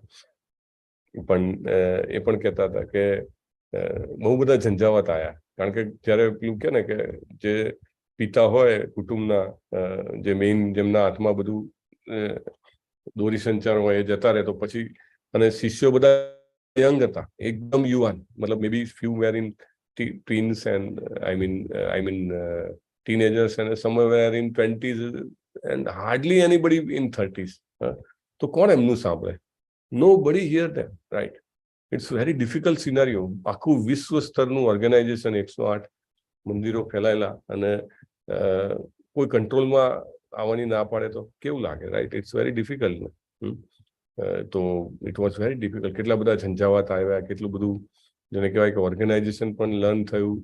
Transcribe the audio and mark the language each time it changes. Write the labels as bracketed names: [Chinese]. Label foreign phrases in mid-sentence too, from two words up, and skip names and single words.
[Gujarati] પણ એ પણ કહેતા હતા કે બહુ બધા ઝંઝાવત આવ્યા. કારણ કે જ્યારે પેલું કે ને કે જે પિતા હોય કુટુંબના, જે મેઇન જેમના હાથમાં બધું દોરી સંચાર હોય એ જતા રહે તો પછી, અને શિષ્યો બધા યંગ હતા, એકદમ યુવાન, મતલબ [English] may be few were in teens and I mean teenagers, and somewhere in 20s and hardly anybody in 30s. [Gujarati] તો કોણ એમનું સાંભળે? [English] Nobody hear them, right? It's very difficult scenario. [Gujarati] આખું વિશ્વ સ્તરનું ઓર્ગેનાઇઝેશન, 108 મંદિરો ફેલાયેલા, અને કોઈ કંટ્રોલમાં આવવાની ના પાડે તો કેવું લાગે, રાઈટ? [English] it's very difficult. તો it was very difficult. [Gujarati] કેટલા બધા ઝંઝાવાત આવ્યા, કેટલું બધું જેને કહેવાય કે ઓર્ગેનાઇઝેશન પણ લર્ન થયું.